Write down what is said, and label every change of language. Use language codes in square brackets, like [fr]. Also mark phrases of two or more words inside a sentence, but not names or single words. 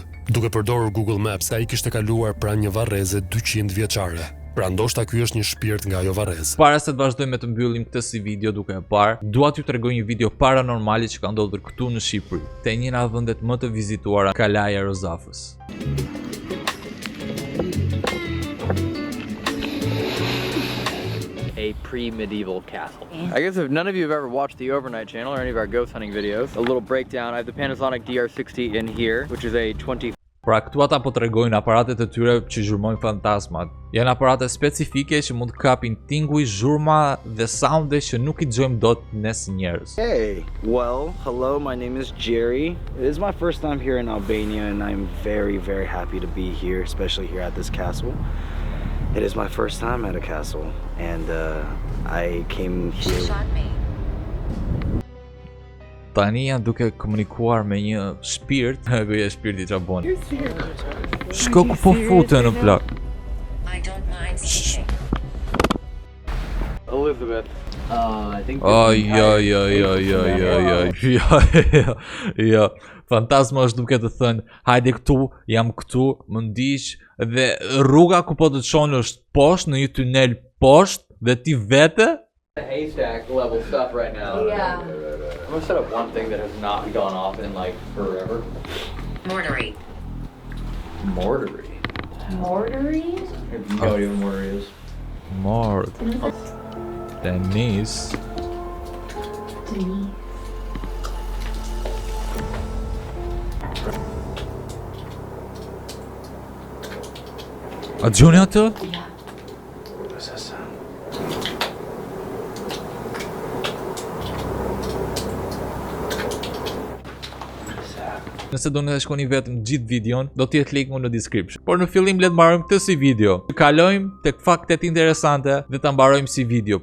[sq] Duke përdorur Google Maps, ai kishte kaluar pranë një varreze 200 vjeçare. Pra ndoshta ky është një shpirt nga ajo varrezë. Para se të vazhdojmë me të mbyllim këtë si video duke e parë, dua t'ju tregoj një video paranormale që ka ndodhur këtu në Shqipëri, te një nga vendet më të vizituara, Kalaja e Rozafës. [en] A pre-medieval castle. I guess if none of you have ever watched the Overnight channel or any of our ghost hunting videos, a little breakdown. I have the Panasonic DR60 in here, which is a 20. [sq] Pra këtu ata po tregojnë aparatet e tyre që zhurmojnë fantazmat. Janë aparate specifike që mund të kapin tinguj, zhurma dhe sounde që nuk I dëgjojmë dot ne si njerëz. [en] Hey, well, hello, my name is Jerry. It is my first time here in Albania and I'm very, very happy to be here, especially here at this castle. It is my first time at a castle and I came here. [sq] Tani janë duke komunikuar me një shpirt, ky është shpirti çfarë bën. Shko ku po futen në plak. [en] Elizabeth. I think. [sq] Jo. Fantazma është duke të thënë, hajde këtu, jam këtu, më ndiq dhe rruga ku po të çon është poshtë në një tunel poshtë dhe ti vete [en] Haystack level stuff right now. Yeah. I'm gonna set up one thing that has not gone off in like forever. Mortary. Mortary. Mortary? You know what even mortary is? Mord. Denise. Denise. [sq] A gjoni atë? [en] Yeah. What does that sound? [sq] Nëse do në të shkoni vetëm gjithë videon, do t'jetë linku në description. Por në fillim le të marrojmë këtë si video. Kalojmë tek faktet interesante dhe ta mbarojmë si video.